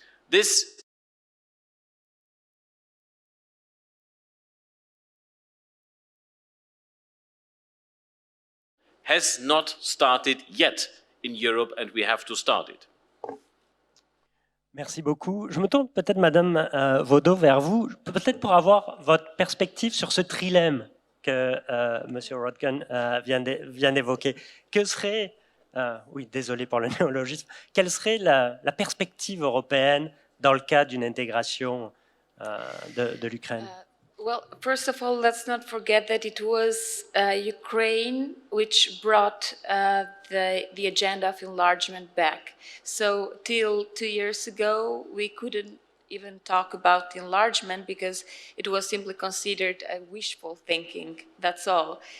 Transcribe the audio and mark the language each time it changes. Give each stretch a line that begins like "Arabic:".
English: This has not started yet in Europe, and we have to start it.
French: Merci beaucoup. Je me tourne peut-être, Madame Vaudot, vers vous, peut-être pour avoir votre perspective sur ce trilemme que Monsieur Rodkin vient d'évoquer. Que serait, oui, désolé pour le néologisme, quelle serait la perspective européenne dans le cas d'une intégration de l'Ukraine?
English: Well, first of all, let's not forget that it was Ukraine which brought the agenda of enlargement back. So till 2 years ago, we couldn't even talk about enlargement because it was simply considered a wishful thinking, that's all.